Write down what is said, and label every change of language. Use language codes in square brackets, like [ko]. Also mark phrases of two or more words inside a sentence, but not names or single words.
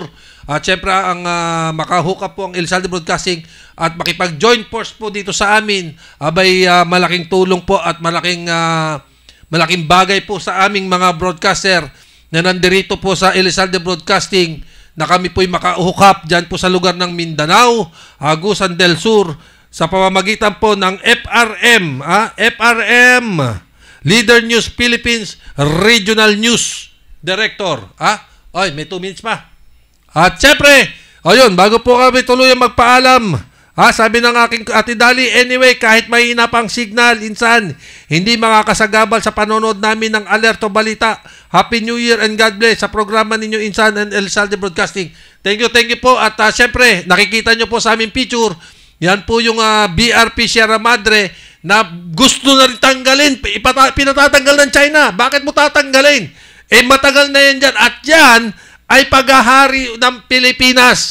[tl] At syempre ang makahook up po ang Elizalde Broadcasting at makipag- [en] join force [tl] po dito sa amin, abay malaking tulong po at malaking bagay po sa aming mga broadcaster na nandirito po sa Elizalde Broadcasting, na kami po'y makahook up dyan po sa lugar ng Mindanao, Agusan del Sur, sa pamamagitan po ng FRM, FRM, Leader News Philippines, [en] Regional News Director. [tl] May 2 minutes pa. At syempre, ayun, bago po kami tuluyan magpaalam, sabi ng aking Ate Dali, anyway, kahit mahina pang signal, insan, hindi makakasagabal sa panonood namin ng Alerto Balita. [en] Happy New Year and God bless [tl] sa programa ninyo, Insan and Elizalde Broadcasting. [en] Thank you po. [tl] At syempre, nakikita nyo po sa aming picture, yan po yung BRP Sierra Madre na gusto na rin tanggalin. Pinatatanggal ng China. Bakit mo tatanggalin? Matagal na yan dyan. At yan ay pag-ahari ng Pilipinas.